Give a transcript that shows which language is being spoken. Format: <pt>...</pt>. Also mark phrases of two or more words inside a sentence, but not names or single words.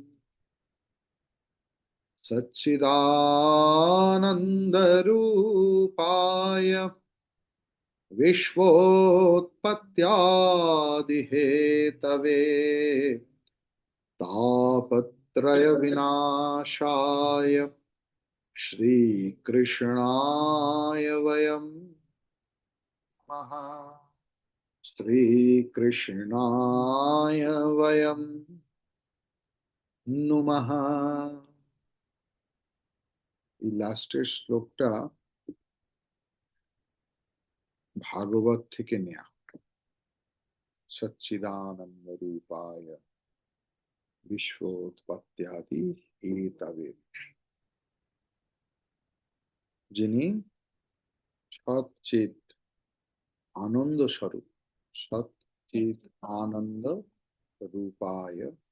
<sa>सच्चिदानन्दरूपाय विश्वोत्पत्त्यादिहेतवे तापत्रय विनाशाय श्रीकृष्णाय वयं नमः। श्रीकृष्णाय वयं নুমঃ।</sa> <bn>এই লাস্টের শ্লোকটা ভাগবত থেকে নেয়া।</bn> <sa>সচ্চিদানন্দ রূপায় বিশ্বোৎপত্ত্যাদি হেতবে,</sa> <bn>যিনি সচ্চিদ আনন্দ স্বরূপ,</bn> <sa>সচ্চিদ আনন্দ রূপায়</sa>